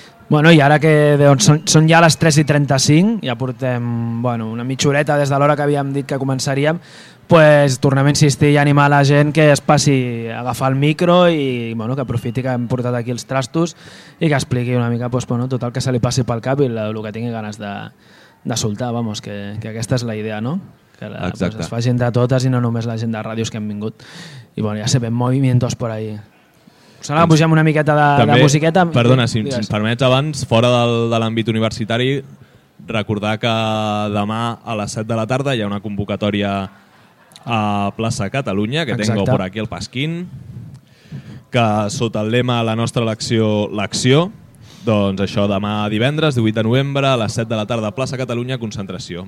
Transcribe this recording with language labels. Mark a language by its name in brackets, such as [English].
[Catalan] Bueno, i ara que són ja les 3:35, ja portem bueno, una mitjoreta des de l'hora que havíem dit que començaríem, pues, tornem a insistir i animar la gent que es passi a agafar el micro i bueno, que aprofiti que hem portat aquí els trastos i que expliqui una mica pues, bueno, tot el que se li passi pel cap i el que tingui ganes de soltar, vamos, que aquesta és la idea, no? Que pues, es facin de totes i no només la gent de ràdios que han vingut. [Spanish] I bueno, ja se ven movimientos por ahí. [Catalan] Sembla que pugem una miqueta de musiqueta. Perdona, si em permets, abans, fora de l'àmbit universitari, recordar que demà a les 7 de la tarda hi ha una convocatòria a Plaça Catalunya, que [Spanish] tengo por aquí el Pasquín, [Catalan] que sota el lema La nostra elecció, l'acció, doncs això demà divendres, 18 de novembre, a les 7 de la tarda, Plaça Catalunya, concentració.